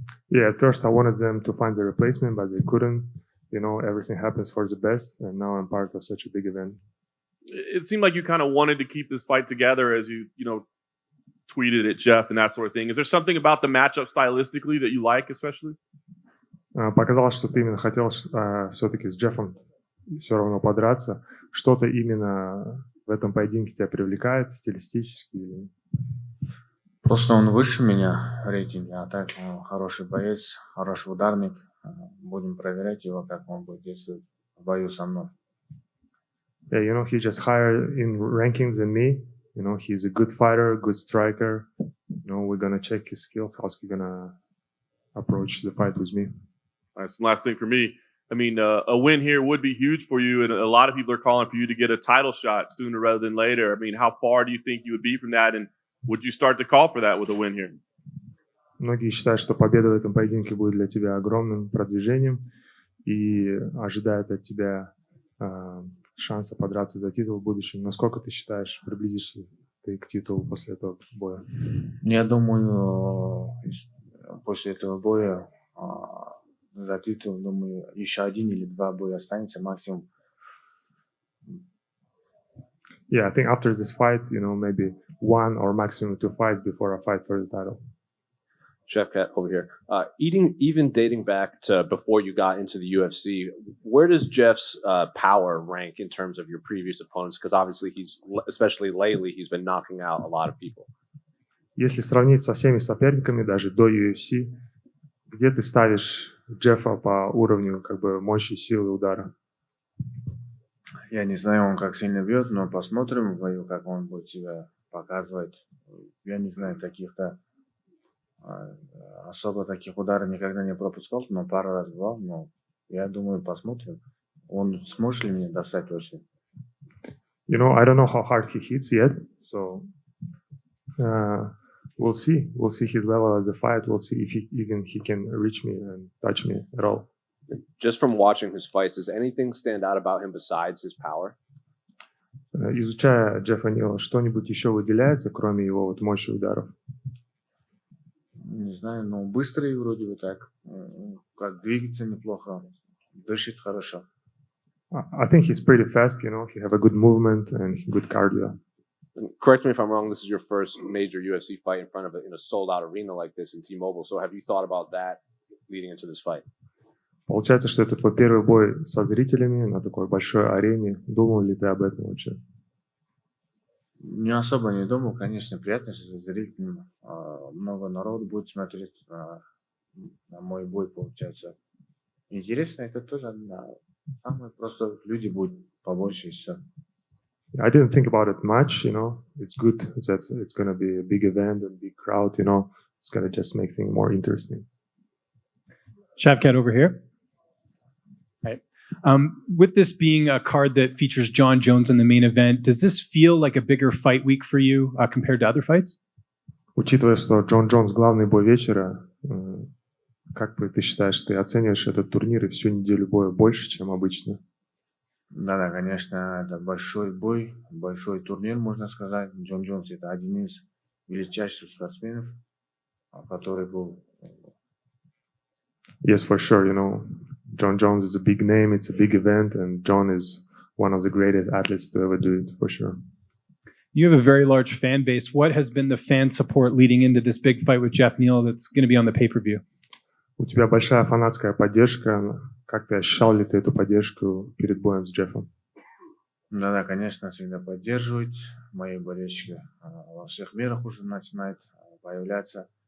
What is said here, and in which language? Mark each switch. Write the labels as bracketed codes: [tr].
[en] Yeah, at first I wanted them to find the replacement, but they couldn't. Everything happens for the best, and now I'm part of such a big event. It seemed like you kind of wanted to keep this fight together as you tweeted at Geoff and that sort of thing. Is there something about the matchup stylistically that you like, especially? [ru] Показалось, что ты именно хотел все-таки с Джеффом все равно подраться. Что-то именно в этом поединке тебя привлекает стилистически? Просто он выше меня в рейтинге, а так он хороший боец, хороший ударник. Будем проверять его, как он будет действовать в бою со мной. [en] Yeah, he's just higher in rankings than me. He's a good fighter, good striker. We're gonna check his skills. How's he gonna approach the fight with me? That's the last thing for me. I mean, a win here would be huge for you, and a lot of people are calling for you to get a title shot sooner rather than later. I mean, how far do you think you would be from that, and would you start to call for that with a win here? [ru] Многие считают, что победа в этом поединке будет для тебя огромным продвижением и ожидают от тебя шанса подраться за титул в будущем. Насколько ты считаешь, приблизишься ты к титулу после этого боя? Я думаю, после этого боя за титул, думаю, еще один или два боя останется максимум. [en] Yeah, I think after this fight, maybe one or maximum two fights before I fight for the title. Shavkat over here. Even dating back to before you got into the UFC, where does Geoff's power rank in terms of your previous opponents? Because obviously especially lately, he's been knocking out a lot of people. [ru] Если сравнить со всеми соперниками, даже до UFC, где ты ставишь Джеффа по уровню мощи, силы удара? Я не знаю, он как сильно бьет, но посмотрим в бою, как он будет себя показывать. Я не знаю, каких-то особо таких ударов никогда не пропускал, но пару раз бывал, но я думаю, посмотрим. Он сможет ли меня достать вообще? [en] I don't know how hard he hits yet, so we'll see. We'll see his level at the fight. We'll see if he can reach me and touch me at all. Just from watching his fights, does anything stand out about him besides his power? [ru] Изучая Джеффа Нила, что-нибудь еще выделяется, кроме его мощи ударов? Не знаю, но быстрый вроде бы так. Как двигается неплохо, дышит хорошо. [en] I think he's pretty fast, he have a good movement and good cardio. And correct me if I'm wrong, this is your first major UFC fight in front of in a sold-out arena like this in T-Mobile. So have you thought about that leading into this fight? [ru] Получается, что это твой первый бой со зрителями на такой большой арене. Думал ли ты об этом вообще? Не особо не думал. Конечно, приятно, что зрителям много народу будет смотреть на мой бой, получается. Интересно, это тоже самое просто люди будут побольше и все. [en] I didn't think about it much, It's good that it's going to be a big event and big crowd, It's going to just make things more interesting. Shavkat over here. Right. With this being a card that features Jon Jones in the main event, does this feel like a bigger fight week for you compared to other fights? [ru] Учитывая, что Джон Джонс главный бой вечера, как ты считаешь, ты оцениваешь этот турнир и всю неделю боя больше, чем обычно? Да, конечно, это большой бой, большой турнир, можно сказать. Джон Джонс это один из величайших спортсменов, который был. [en] Yes, for sure. Jon Jones is a big name. It's a big event, and Jon is one of the greatest athletes to ever do it, for sure. You have a very large fan base. What has been the fan support leading into this big fight with Geoff Neal that's going to be on the pay-per-view? [ru] У тебя большая фанатская поддержка. Как ты ощущал ли ты эту поддержку перед боем с Джеффом? Да, конечно, всегда поддерживают. Мои болельщики во всех мирах уже начинают появляться.